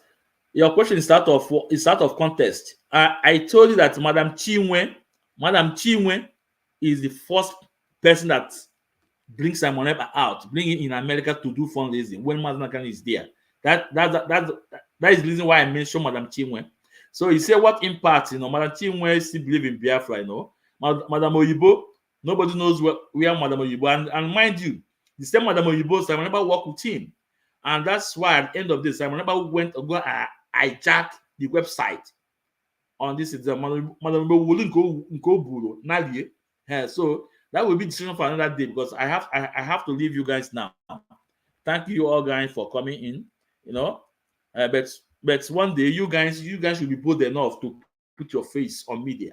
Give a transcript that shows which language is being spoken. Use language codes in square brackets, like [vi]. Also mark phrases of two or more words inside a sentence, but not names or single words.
[en] Your question is out of context. I told you that Madam Chinwe is the first person that brings Simon Ekpa out, bring him in America to do fundraising when Madam Kanu is there. That is the reason why I mentioned Madam Chinwe. So you say what impact, Madam Chinwe still believe in Biafra, Madam Oyibo, nobody knows where Madam Oyibo, and mind you, the same Madam Oyibo, Simon Ekpa worked with him. And that's why at the end of this, Simon Ekpa went to go hijack the website on this exam. Madam Oyibo will go buro, Nalie. So that will be decision for another day because I have to leave you guys now. Thank you all guys for coming in. But one day you guys will be bold enough to put your face on media.